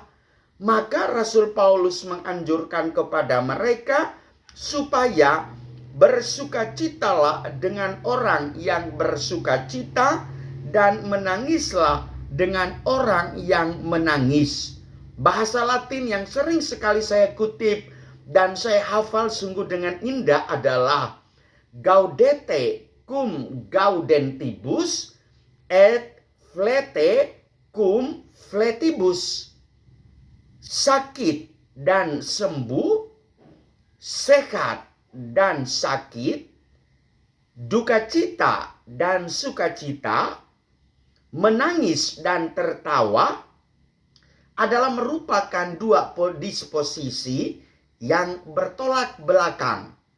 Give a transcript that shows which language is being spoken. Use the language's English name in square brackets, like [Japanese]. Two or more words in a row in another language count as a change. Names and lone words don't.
[Indonesian] Maka Rasul Paulus menganjurkan kepada mereka supaya bersukacitalah dengan orang yang bersukacita dan menangislah dengan orang yang menangis. Bahasa Latin yang sering sekali saya kutip dan saya hafal sungguh dengan indah adalah [Latin] gaudete cum gaudentibus et flete cum fletibus. [Indonesian] Sakit dan sembuh, sehat dan sakit, duka cita dan sukacita, menangis dan tertawa adalah merupakan dua disposisi yang bertolak belakang.